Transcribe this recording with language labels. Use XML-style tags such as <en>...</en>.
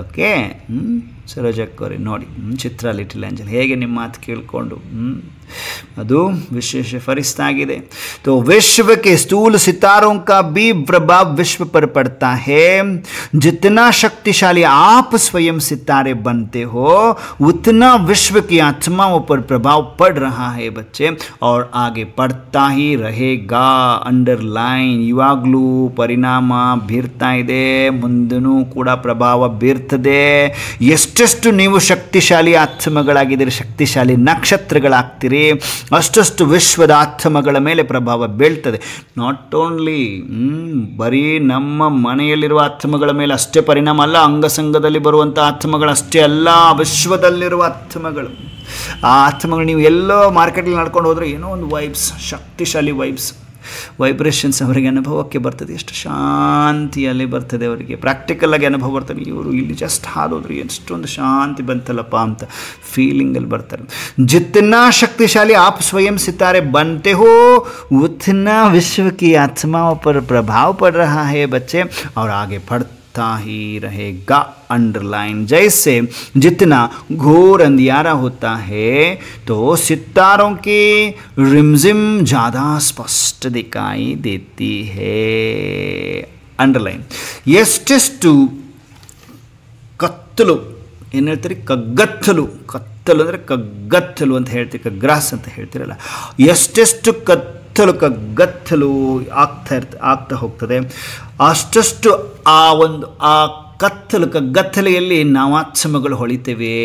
<kn>Okay, ಸರೋಜಕ್ಕೋರಿ ನೋಡಿ, ಚಿತ್ರ little ಆಂಜಲ್ ಹೇಗೆ ನಿಮ್ಮ ಮಾತು ಕೇಳಿಕೊಂಡು ಅದು ವಿಶೇಷ फरिश्ता आಗಿದೆ.</kn> <hi>तो विश्व के स्थूल सितारों का भी प्रभाव विश्व पर पड़ता है. जितना शक्तिशाली आप स्वयं सितारे बनते हो उतना विश्व की आत्माओं पर प्रभाव पड़ रहा है बच्चे, और आगे पड़ता ही रहेगा.</hi> <kn>अंडरलाइन ಇವಾಗಲೂ ಪರಿಣಾಮ ಬೀರ್ತಾ ಇದೆ, ಮುಂದೂ ಕೂಡ ಪ್ರಭಾವ ಬೀರ್ತದೆ. ಎಷ್ಟೆಷ್ಟು ನೀವು ಶಕ್ತಿಶಾಲಿ ಆತ್ಮಗಳಾಗಿದ್ದೀರಿ, ಶಕ್ತಿಶಾಲಿ ನಕ್ಷತ್ರಗಳಾಗ್ತೀರಿ, ಅಷ್ಟಷ್ಟು ವಿಶ್ವದ ಆತ್ಮಗಳ ಮೇಲೆ ಪ್ರಭಾವ ಬೀಳ್ತದೆ.</kn> <en>not only</en> <kn>ಬರೀ ನಮ್ಮ ಮನೆಯಲ್ಲಿರುವ ಆತ್ಮಗಳ ಮೇಲೆ ಅಷ್ಟೇ ಪರಿಣಾಮ ಅಲ್ಲ, ಅಂಗಸಂಗದಲ್ಲಿ ಬರುವಂಥ ಆತ್ಮಗಳಷ್ಟೇ ಅಲ್ಲ, ವಿಶ್ವದಲ್ಲಿರುವ ಆತ್ಮಗಳು. ಆ ಆತ್ಮಗಳು ನೀವು ಎಲ್ಲೋ ಮಾರ್ಕೆಟಲ್ಲಿ ನಡ್ಕೊಂಡು ಹೋದರೆ ಏನೋ ಒಂದು ವೈಬ್ಸ್, ಶಕ್ತಿಶಾಲಿ ವೈಬ್ಸ್ ವೈಬ್ರೇಷನ್ಸ್ ಅವರಿಗೆ ಅನುಭವಕ್ಕೆ ಬರ್ತದೆ, ಎಷ್ಟು ಶಾಂತಿಯಲ್ಲಿ ಬರ್ತದೆ ಅವರಿಗೆ, ಪ್ರಾಕ್ಟಿಕಲಾಗಿ ಅನುಭವ ಬರ್ತದೆ. ಇವರು ಇಲ್ಲಿ ಜಸ್ಟ್ ಹಾದೋದ್ರು ಎಷ್ಟೊಂದು ಶಾಂತಿ ಬಂತಲ್ಲಪ್ಪ ಅಂತ ಫೀಲಿಂಗಲ್ಲಿ ಬರ್ತಾರೆ.</kn> <hi>ಜಿतना शक्तिशाली आप स्वयं सितारे बनते हो उतना विश्व की आत्माओं पर प्रभाव पड़ रहा है बच्चे, और आगे पढ़ते ही रहेगा. अंडरलाइन. जैसे जितना घोर अंधियारा होता है तो सितारों की रिमझिम ज़्यादा स्पष्ट दिखाई देती है.</hi> <en>Underline.</en> <kn>ಎಷ್ಟೆಷ್ಟು ಕತ್ತಲು ಏನು ಹೇಳ್ತೀರಿ, ಕಗ್ಗತ್ತಲು, ಕತ್ತಲು ಅಂದರೆ ಕಗ್ಗತ್ತಲು ಅಂತ ಹೇಳ್ತೀರಿ, ಕಗ್ರಾಸ್ ಅಂತ ಹೇಳ್ತೀರಲ್ಲ, ಎಷ್ಟೆಷ್ಟು ಕಗ್ಗತ್ತಲು ಆಗ್ತಾ ಹೋಗ್ತದೆ, ಅಷ್ಟಷ್ಟು ಆ ಕಗ್ಗತ್ತಲೆಯಲ್ಲಿ ನಾವಾತ್ಸಮಗಳು ಹೊಳಿತೇವೆ.</kn>